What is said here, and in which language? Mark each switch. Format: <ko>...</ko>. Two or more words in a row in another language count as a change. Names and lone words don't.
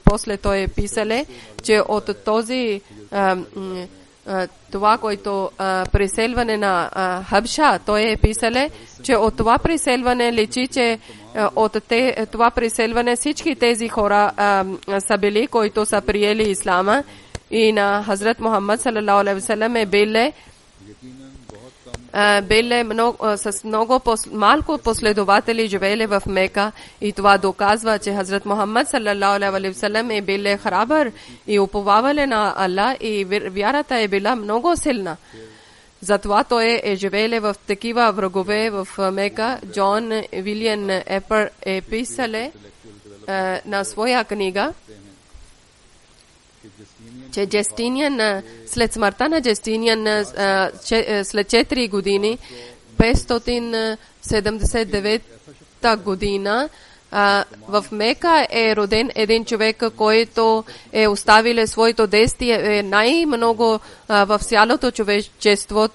<bg>После той е писале, че от този това, което преселване на Хабша, той е писале, че от това преселване личи, че от това преселване всички тези хора са били, които са приели ислама и на Хазрат Мухаммад</bg> <ar>صلى الله عليه وسلم</ar> <bg>е били с много малко последователи живеели в Мека и това доказва, че Хазрат Мухаммад</bg> <ar>صلى الله عليه وسلم</ar> <bg>е били храбър и уповавали на Аллах и вярата е била много силна. Затова той е живеел в такива врагове в Мека. Джон Вилиан Епър е писале на своя книга, че Джестиниан, след смъртта на Джестиниан, след 4 години, 579 година, в Мека е роден един човек, който е оставил своето действие най-много в цялото човечество.</bg>